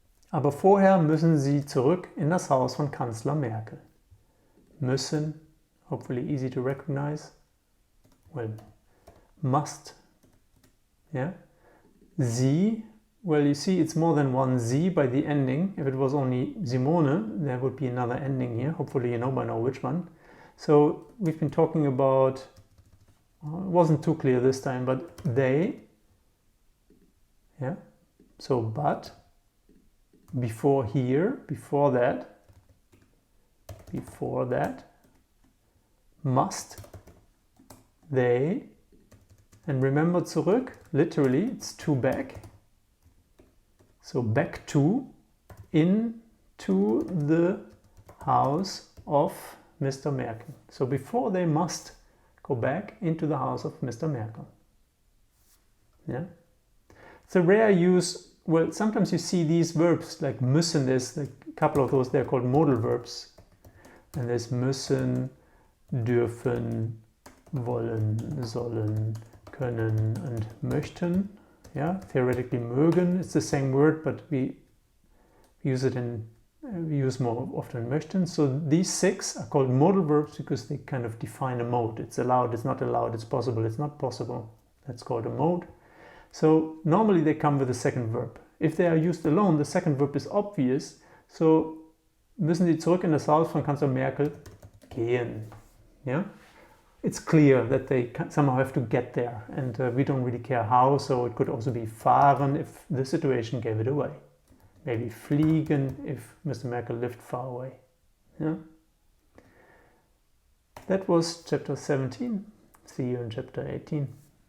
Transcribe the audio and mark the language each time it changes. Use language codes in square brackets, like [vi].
[de] Aber vorher müssen Sie zurück in das Haus von Kanzler Merkel. [en] Müssen, hopefully easy to recognize. Well, must. Yeah. Sie, well, you see it's more than one Sie by the ending. If it was only Simone, there would be another ending here. Hopefully you know by now which one. So we've been talking about, it wasn't too clear this time, but they, yeah. So but, before here, before that, must, they, and remember zurück, literally it's to back. So back to, into the house of Mr. Merkel. So before they must go back into the house of Mr. Merkel. Yeah. It's a rare use. Well, sometimes you see these verbs like müssen, there's like a couple of those, they're called modal verbs. And there's müssen, dürfen, wollen, sollen, können, and möchten. Yeah, theoretically mögen, it's the same word, but we use more often möchten. So these 6 are called modal verbs because they kind of define a mode. It's allowed, it's not allowed, it's possible, it's not possible. That's called a mode. So normally they come with a second verb. If they are used alone, the second verb is obvious. [de] So müssen Sie zurück in das Haus von Kanzler Merkel gehen. [en] Yeah? It's clear that they somehow have to get there, and we don't really care how, so it could also be fahren if the situation gave it away. Maybe fliegen if Mr. Merkel lived far away. Yeah? That was chapter 17. See you in chapter 18.